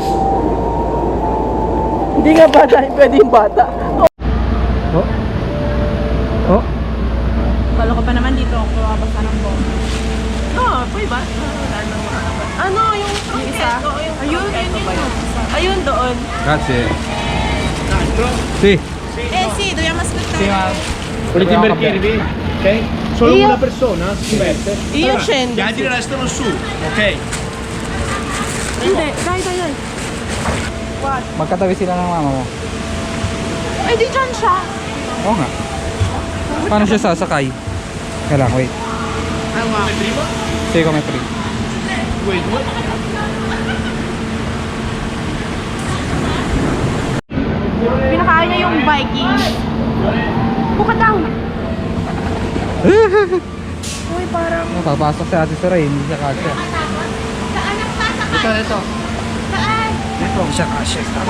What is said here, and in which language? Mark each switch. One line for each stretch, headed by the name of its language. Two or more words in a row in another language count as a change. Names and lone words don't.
Filipino: Hindi nga bata, pwede yung bata. Oh. Oh. Kala ko pa naman dito ako mabasa ng bomba. Pwede ba? Ano, yung isa? Ayun, ayun doon.
Italian: Grazie. Sì. Sì, dobbiamo aspettare. Sì, ma... Volete immertirvi? Ok? Solo una persona si mette. Io scendo. Gli altri restano su, ok?
Filipino: Hindi, dai. Magkatabi sila ng mama mo. Ay, di dyan siya. Oo nga. Paano siya sasakay? Kailangan, wait. Sige, may free.
English: Wait, what?
Filipino: Pinakain niya yung Viking. Buka down. Uy, parang... Papasok si Ate Suray, hindi siya kasya. Ito. Ito, hindi siya kasya.